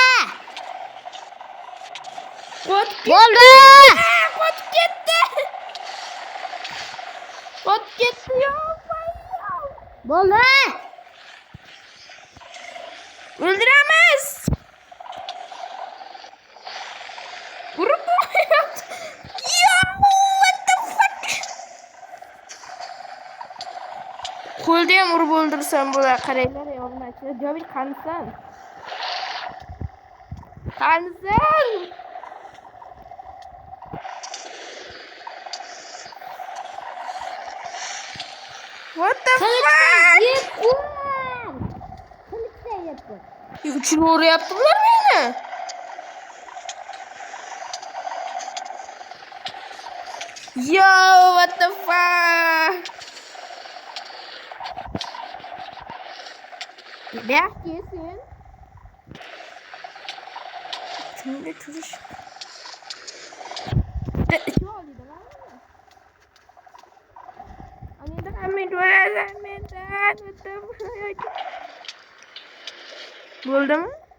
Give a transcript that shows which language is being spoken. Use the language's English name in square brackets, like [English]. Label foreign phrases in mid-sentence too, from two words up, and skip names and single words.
[Uzbek] Qochib ketdi. Qochib ketdi yo. Bo'ldi. O'ldiramiz. Urib qo'yapti. [English] Yo, what the fuck? [Uzbek] Qo'lda ham urib o'ldirsam bo'lar. Qaranglar, obunachilar. Diyorbek qanisan? [English] What the fuck? [Uzbek] Uchun uryaptilar meni. [English] Yo, what the fuck? [Turkish] Bak yesin. Şimdi tutuş. [Uzbek] Bo'ldi mi?